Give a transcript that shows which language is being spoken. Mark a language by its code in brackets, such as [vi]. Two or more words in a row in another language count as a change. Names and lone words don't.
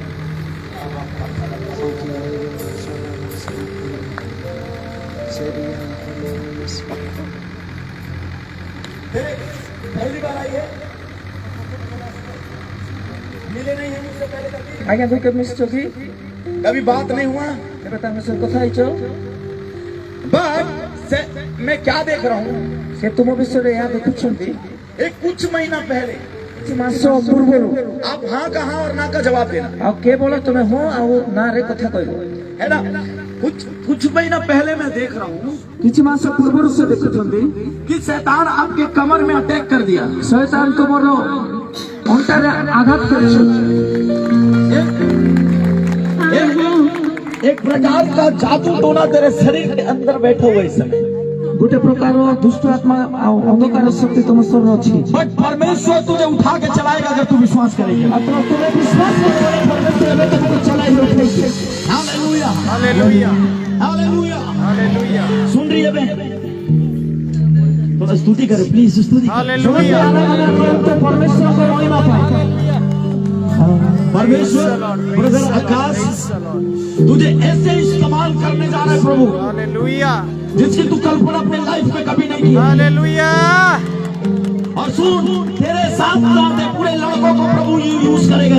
[hi] Seria पहली बार आई है, मिले नहीं है मुझसे पहले कभी, [or] ଆଜ୍ଞା ତୁ କେବେ ମିଶିଛ କି? [hi] कभी बात नहीं हुआ। [or] କେବେ ତାଙ୍କ ସହିତ କଥା ହେଇଛ? [hi] बट मैं क्या देख रहा हूँ, [or] ସେ ତୁମ ବିଷୟରେ ଏହା ଦେଖୁଛନ୍ତି। [hi] एक कुछ महीना पहले [or] କିଛି ମାସ ପୂର୍ବରୁ [hi] आप हाँ कहाँ और ना का जवाब देना, [or] ଆଉ କେବଳ ତୁମେ ହଁ ଆଉ ନା ରେ କଥା କହିବ। [hi] है ना। कुछ महीना पहले मैं देख रहा हूँ [or] କିଛି ମାସ ପୂର୍ବରୁ ସେ ଦେଖୁଛନ୍ତି [hi] कि शैतान आपके कमर में अटैक कर दिया। [or] ଶୈତାନ ତୁମର ଅଣ୍ଟାରେ ଆଘାତ କରିଛନ୍ତି। [hi] एक प्रकार का जादू टोना तेरे शरीर के अंदर बैठा हुआ इस समय, [or] ଗୋଟେ ପ୍ରକାର ଦୁଷ୍ଟ ଆତ୍ମା ଆଉ ଅନ୍ଧକାର ଶକ୍ତି ତୁମ ଶରୀର ଅଛି। [hi] बट परमेश्वर तुझे उठा के चलाएगा अगर तू विश्वास करेगा। [or] ମାତ୍ର ତୁମେ ବିଶ୍ୱାସ କରିବ ପରମେଶ୍ୱର ଏବେ ତୁମକୁ ଚଲାଇ ରଖେଇଛି। [hi] हालेलुया, [or] ହାଲେଲୁୟା [hi] हालेलुया। [or] ହାଲେଲୁୟା [hi] सुन रही है बहन, थोड़ा स्तुति करे प्लीज, स्तुति करे। [or] ହାଲେଲୁୟା ପରମେଶ୍ୱରଙ୍କ ମହିମା ପାଇଁ। [hi] परमेश्वर ब्रदर आकाश तुझे ऐसे इस्तेमाल करने जा रहा है प्रभु, हालेलुया जिसकी तू कल्पना अपने लाइफ में कभी नहीं की। हालेलुया और सुन, तेरे साथ साथ पूरे लड़कों को प्रभु यूज करेगा।